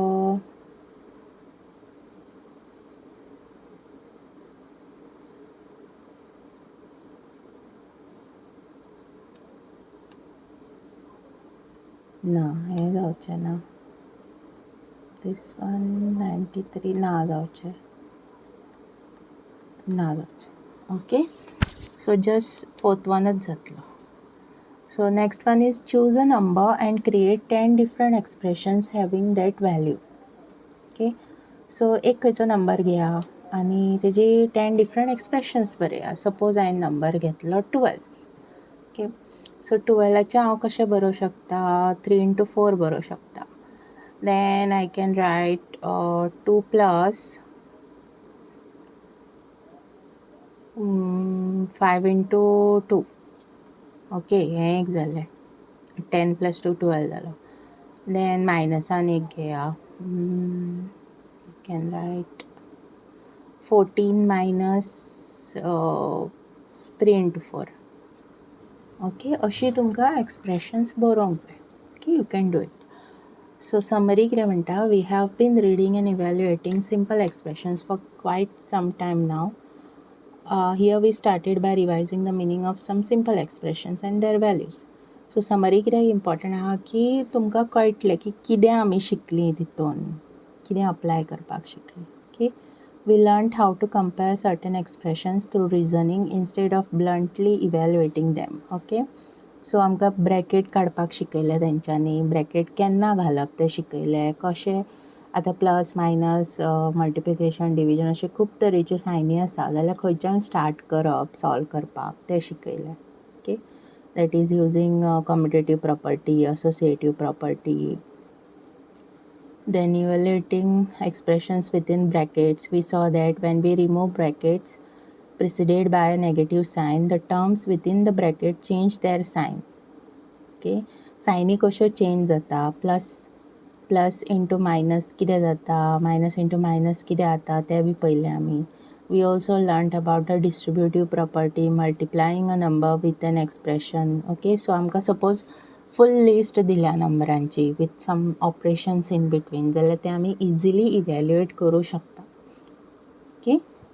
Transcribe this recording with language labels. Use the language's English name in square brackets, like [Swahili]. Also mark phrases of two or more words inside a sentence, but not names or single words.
[Konkani] ना हें जावचें ना दिस वन 93 ना जावचें [English] okay so just fourth one [Konkani] जातलो. [English] So next one is choose a number and create 10 different expressions having that value. Okay, so [Konkani] एक खंयचो नंबर घेया आनी तेजी [English] 10 different expressions [Konkani] बरया. सपोज हांवें नंबर घेतलो 12. [English] okay, so [Konkani] 12चे हांव कशें बरोवं शकता, 3 into 4 बरोवं शकता. [English] then I can write 2 plus 5 into 2. [Konkani] ओके, हें एक जालें. 10 plus 2 12 जालो. देन मायनसान एक घेया. [English] can write 14 minus 3 into 4. [Konkani] ओके, अशी तुमकां एक्सप्रेशन्स बरोवंक जाय. [English] okay, you can do it. so summary [Konkani] कितें म्हणटा, [English] we have been reading and evaluating simple expressions for quite some time now. Here we started by revising the meaning of some simple expressions and their values. So summary [Konkani] कितें important आहा की तुमकां कळटलें की कितें आमी शिकलीं तितून, कितें अप्लाय करपाक शिकलीं. [English] ओके, we learned how to compare certain expressions through reasoning instead of bluntly evaluating them. Okay, so [Konkani] आमकां ब्रॅकेट काडपाक शिकयलें तेंच्यांनी, ब्रॅकेट केन्ना घालप तें शिकयलें, कशें आतां [English] plus minus multiplication division [Konkani] अशे खूब तरेचे सायनी आसा जाल्यार खंयच्यान स्टार्ट करप सॉल्व करपाक तें शिकयलें. [English] okay, that is using commutative property, associative property. Then evaluating expressions within brackets, we saw that when we remove brackets preceded by a negative sign, the terms within the bracket change their sign. [Konkani] Okay, सायनी कश्यो चेंज जाता, [English] plus into minus [Konkani] कितें जाता, [English] minus into minus [Konkani] कितें जाता तें बी पयलें आमी. [English] we also learned about the distributive property, multiplying a number with an expression. okay, so [Konkani] आमकां सपोज [English] full list [Konkani] दिल्या नंबरांची [English] with some operations in between [Konkani] जाल्यार ते आमी [English] easily evaluate [Konkani] करूं शकता. ओके,